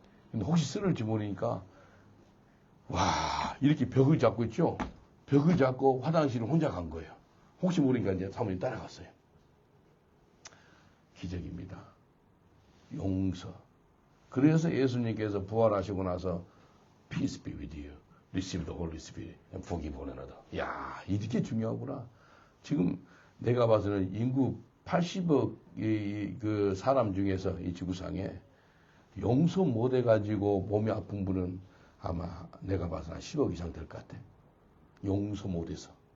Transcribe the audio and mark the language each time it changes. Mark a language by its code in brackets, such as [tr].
[ko] 근데 혹시 쓰러질지 모르니까 이렇게 벽을 잡고 있죠. 벽을 잡고 화장실을 혼자 간 거예요. 혹시 모르니까 이제 사모님 따라갔어요. 기적입니다. 용서. 그래서 예수님께서 부활하시고 나서 [en] Peace be with you. Receive the Holy Spirit and forgive one another. [ko] 야, 이렇게 중요하구나. 지금 내가 봐서는 인구 80억 그 사람 중에서 이 지구상에 용서 못 해가지고 몸이 아픈 분은 아마 내가 봐서 한 10억 이상 될 것 같아. 용서 못해서.